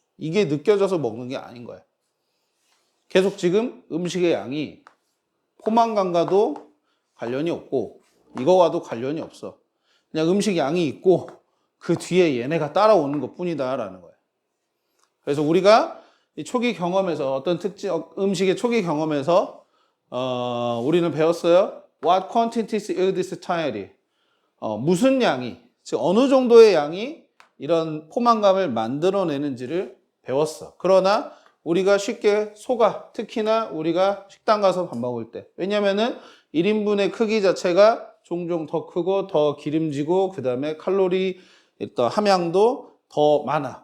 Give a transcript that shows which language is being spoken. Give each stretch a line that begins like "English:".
Korean: 이게 느껴져서 먹는 게 아닌 거야. 계속 지금 음식의 양이 포만감과도 관련이 없고 이거와도 관련이 없어. 그냥 음식 양이 있고 그 뒤에 얘네가 따라오는 것 뿐이다라는 거야. 그래서 우리가 이 초기 경험에서 어떤 음식의 초기 경험에서 우리는 배웠어요.
English: What quantities is this entirely?
Korean: 무슨 양이, 즉 어느 정도의 양이 이런 포만감을 만들어내는지를 배웠어. 그러나 우리가 쉽게 속아, 특히나 우리가 식당 가서 밥 먹을 때. 왜냐면은 1인분의 크기 자체가 종종 더 크고 더 기름지고 그 다음에 칼로리 일단 함량도 더 많아.